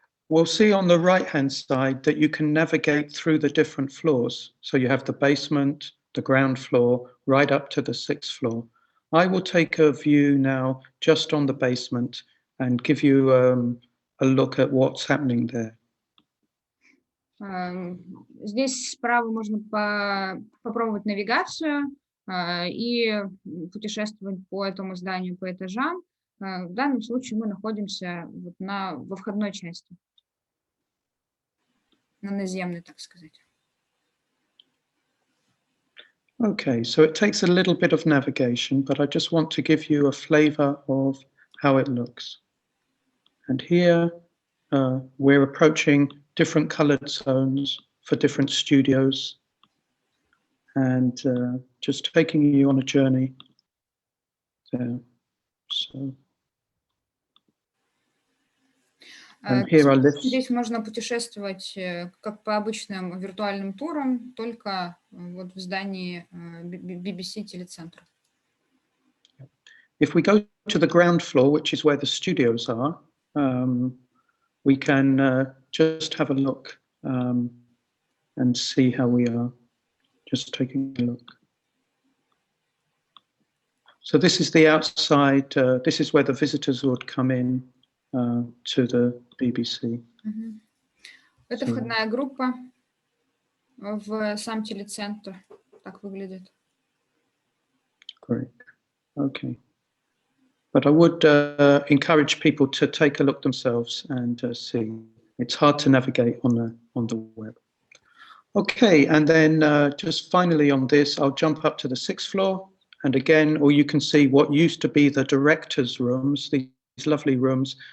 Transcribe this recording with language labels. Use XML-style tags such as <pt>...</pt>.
<en>We'll see on the right-hand side that you can navigate through the different floors. So you have the basement, the ground floor, right up to the 6th floor. I will take a view now just on the basement and give you a look at what's happening there.</en> <ru>Здесь справа можно попробовать навигацию и путешествовать по этому зданию по этажам. В данном случае мы находимся вот во входной части, на наземной, так сказать.</ru> <en>Okay, so it takes a little bit of navigation, but I just want to give you a flavor of how it looks. And here we're approaching different colored zones for different studios, and just taking you on a journey there. So,</en> <ru>здесь можно путешествовать как по обычным виртуальным турам, только вот в здании BBC телецентра.</ru> <en>If we go to the ground floor, which is where the studios are, we can just have a look and see how we are. Just taking a look. So this is the outside, this is where the visitors would come in to the BBC.</en> <ru>Это входная группа в сам телецентр. Так выглядит.</ru> <en>Great. Okay. But I would encourage people to take a look themselves and see. It's hard to navigate on the web. Okay, and then just finally on this, I'll jump up to the 6th floor. And again, or you can see what used to be the directors' rooms, these lovely rooms.</en>